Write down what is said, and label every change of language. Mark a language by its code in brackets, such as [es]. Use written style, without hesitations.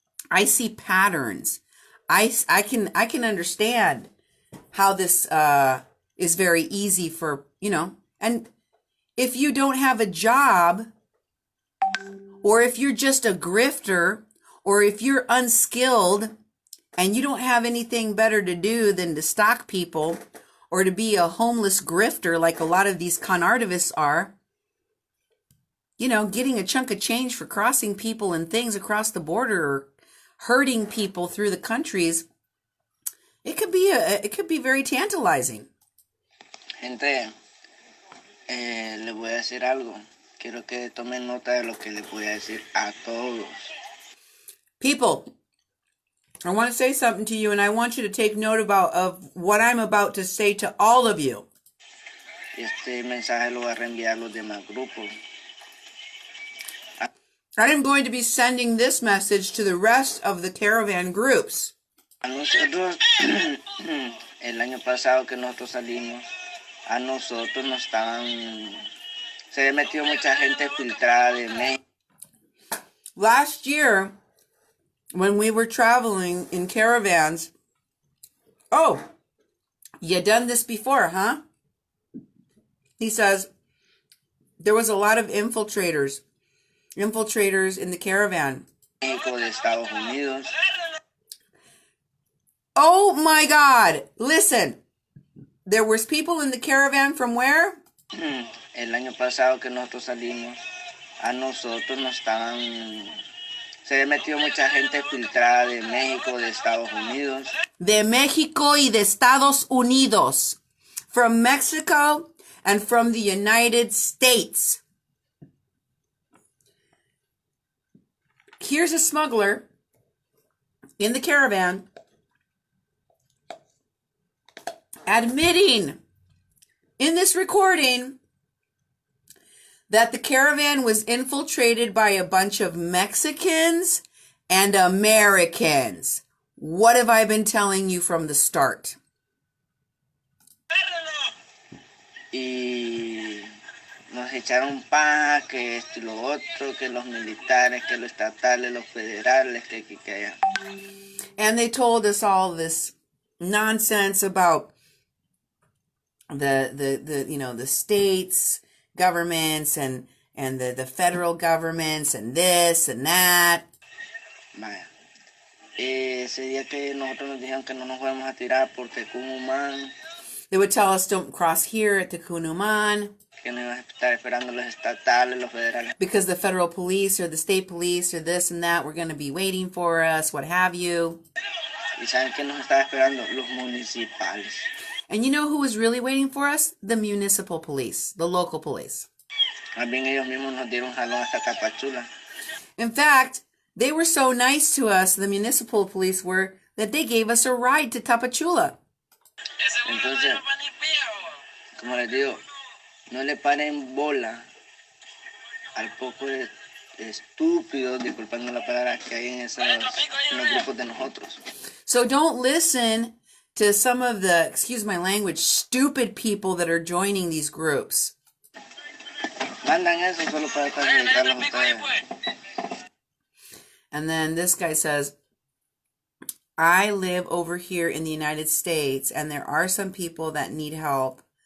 [en] I see patterns. I can understand how this is very easy for, and if you don't have a job, or if you're just a grifter, or if you're unskilled and you don't have anything better to do than to stalk people or to be a homeless grifter like a lot of these con artists are, getting a chunk of change for crossing people and things across the border or hurting people through the countries, it could be very tantalizing. [es] Gente, le voy a decir algo. Quiero que tomen nota de lo que les voy a decir a todos. [en] People, I want to say something to you, and I want you to take note of what I'm about to say to all of you. [es] Este mensaje lo voy a reenviar a los demás grupos. [en] I am going to be sending this message to the rest of the caravan groups. [es] A nosotros, el año pasado que nosotros salimos, a nosotros nos estaban... Se había metido mucha gente filtrada de México. [en] Last year, when we were traveling in caravans, oh, you done this before, huh? He says, there was a lot of infiltrators in the caravan. [es] México, de Estados Unidos. [en] Oh my God, listen, there was people in the caravan from where? [es] El año pasado que nosotros salimos, a nosotros nos estaban... Se había metido mucha gente filtrada de México, de Estados Unidos. De México y de Estados Unidos. [en] From Mexico and from the United States. here's a smuggler in the caravan admitting in this recording that the caravan was infiltrated by a bunch of Mexicans and Americans. What have I been telling you from the start? [es] Y nos echaron paja, que esto y lo otro, que los militares, que los estatales, los federales, que aquí, que allá. [en] And they told us all this nonsense about the states, governments, and the federal governments, and this and that. [es] Vaya. Ese día que nosotros nos dijeron que no nos fuéramos a tirar por Tecumumán, [en] They would tell us don't cross here at the Cunuman [es] que nos iban a estar esperando los estatales, los federales. [en] because the federal police or the state police or this and that were going to be waiting for us, what have you. [es] Y saben que nos estaba esperando los municipales. [en] And you know who was really waiting for us? The municipal police, the local police. [es] Más bien ellos mismos nos dieron jalón hasta Tapachula. [en] In fact, they were so nice to us, the municipal police were, that they gave us a ride to Tapachula. [es] Entonces, como les digo, no le paren bola al poco de estúpidos, disculpando la palabra, que hay en los grupos de nosotros. [en] So don't listen to some of the, excuse my language, stupid people that are joining these groups. [es] Mandan eso solo para perjudicarlos a ustedes. [en] And then this guy says, I live over here in the United States, and there are some people that need help.